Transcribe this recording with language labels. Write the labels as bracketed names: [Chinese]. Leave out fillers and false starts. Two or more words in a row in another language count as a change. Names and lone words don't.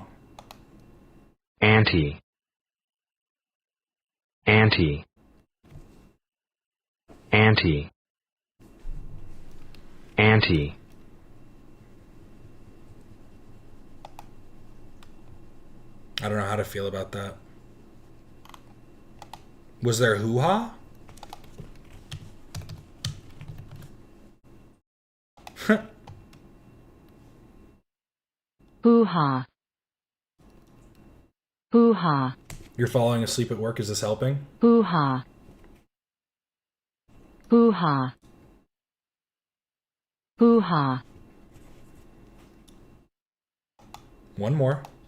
[English] Auntie. Auntie. Auntie. Auntie. I don't know how to feel about that. Was there hoo-ha? Hoo-ha. Hoo-ha. You're falling asleep at work. Is this helping? Hoo-ha. Hoo-ha. Hoo-ha. One more.